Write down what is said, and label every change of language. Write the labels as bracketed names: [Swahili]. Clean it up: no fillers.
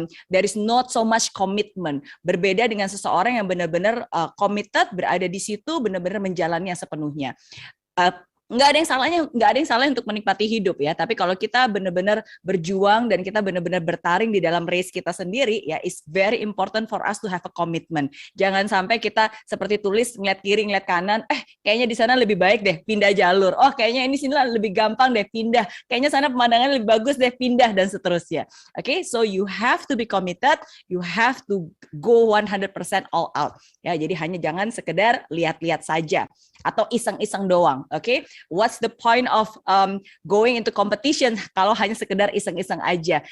[English] There is not so much commitment. [Indonesian] Berbeda dengan seseorang yang benar-benar committed, berada di situ, benar-benar menjalani yang sepenuhnya. Nggak ada yang salahnya untuk menikmati hidup ya, tapi kalau kita benar-benar berjuang dan kita benar-benar bertaring di dalam race kita sendiri ya, it's very important for us to have a commitment. Jangan sampai kita seperti tulis, ngeliat kiri ngeliat kanan, kayaknya di sana lebih baik deh, pindah jalur. Oh, kayaknya ini sini lebih gampang deh, pindah. Kayaknya sana pemandangan lebih bagus deh, pindah, dan seterusnya. [English] Okay, so you have to be committed, you have to go 100% all out. [Indonesian] Ya, jadi hanya jangan sekedar lihat-lihat saja atau iseng-iseng doang. [English] Okay, what's the point of going into competition kalau hanya sekedar iseng-iseng aja?